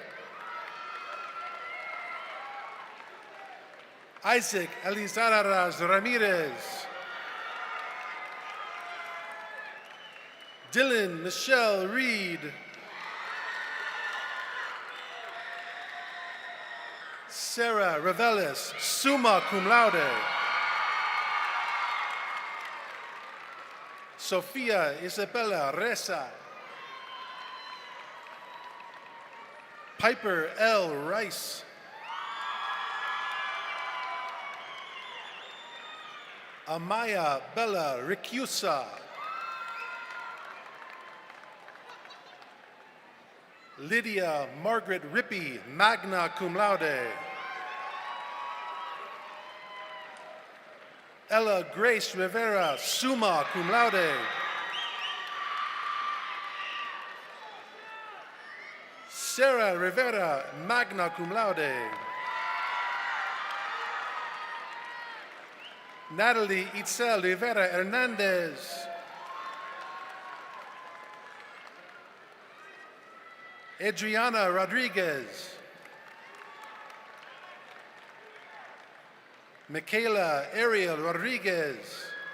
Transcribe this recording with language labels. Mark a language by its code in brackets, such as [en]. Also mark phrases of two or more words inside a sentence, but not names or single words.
[en] Isaac Elizarraz Ramirez. Dylan Michelle Reed. Sarah Revelis, [la] summa cum laude. [en] Sofia Isabella Reza. Piper L. Rice. Amaya Bella Ricusa. Lydia Margaret Rippey, [la] magna cum laude. [en] Ella Grace Rivera, [la] summa cum laude. [en] Sarah Rivera, [la] magna cum laude. [en] Natalie Itzel Rivera Hernandez. Adriana Rodriguez. Michaela Ariel Rodriguez.